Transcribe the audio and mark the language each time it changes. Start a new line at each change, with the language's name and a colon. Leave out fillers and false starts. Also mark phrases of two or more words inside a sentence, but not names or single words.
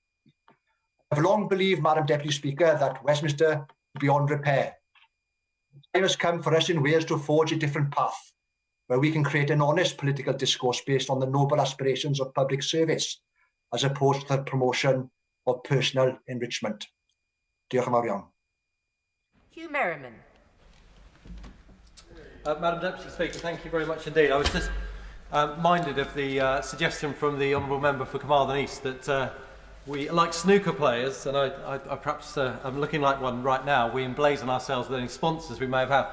English: I have long believed, Madam Deputy Speaker, that Westminster is beyond repair. The time has come for us in Wales to forge a different path, where we can create an honest political discourse based on the noble aspirations of public service, as opposed to the promotion of personal enrichment.
Welsh: Diolch yn fawr iawn.
English: Hugh Merriman. Madam Deputy Speaker, thank you very much indeed. I was just minded of the suggestion from the Honourable Member for Carmarthen East that we, like snooker players, and I perhaps I'm looking like one right now, we emblazon ourselves with any sponsors we may have had.